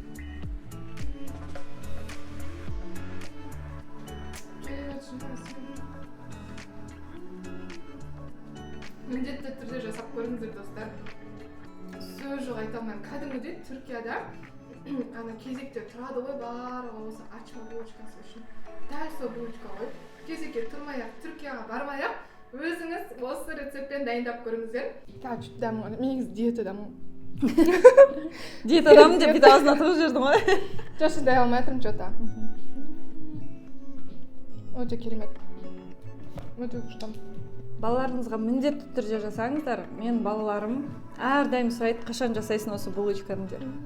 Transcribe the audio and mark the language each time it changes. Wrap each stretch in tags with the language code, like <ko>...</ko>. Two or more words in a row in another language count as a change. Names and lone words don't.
<kk>Міндетті түрде жасап көріңіздер достар. Сөз жоқ айта алмаймын. Кәдімгідей Түркияда ана кезекте тұрады ғой, барлығы осы ачма булочкасы үшін. Дәл сол булочка ғой. Кезекке тұрмай-ақ, Түркияға бармай-ақ, өзіңіз осы рецептпен дайындап көріңіздер.</kk> <ru>Так, что-то</ru> <kk>дәмі, мен негізі диетадамын. Диетадамын деп бүйтіп аузына тығып жібердің ғой. Жоқ, шыдай алмай жатырмын что-то. Өте керемет. Өте күшті. Балаларыңызға міндетті түрде жасаңыздар. Мен балаларым әрдайым сұрайды, қашан жасайсың осы булочканы деп.</kk>